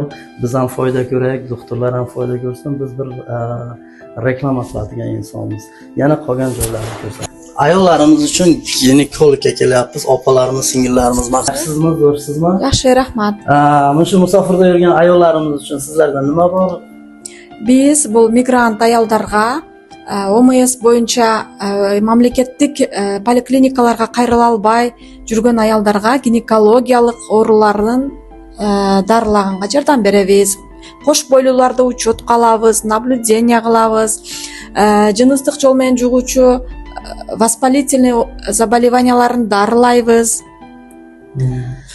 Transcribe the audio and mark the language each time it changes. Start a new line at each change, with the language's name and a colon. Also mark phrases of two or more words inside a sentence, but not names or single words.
Uzbek: Biz ham foyda ko'raylik, doktorlar ham foyda ko'rsin. Biz bir reklama qiladigan insonmiz. Yana qolgan joylarni ko'rsatamiz. Ayollarimiz uchun ginekologga kelyapmiz, opalarimiz, singillarimiz. Maqsadsizmi, zo'rsizmi? Yaxshi, rahmat. Mana shu musofirda yurgan ayollarimiz uchun sizlardan nima bor? Biz bu migrant ayollarga
Kyrgyz: ОМС боюнча мамлекеттик поликлиникаларга кайрыла албай жүргөн аялдарга гинекологиялык ооруларын дарылаганга жардам беребиз. Кош бойлууларды учетко алабыз, наблюдение кылабыз, жыныстык жол менен жугуучу
Russian: воспалительный заболеванияларын
Kyrgyz: дарылайбыз.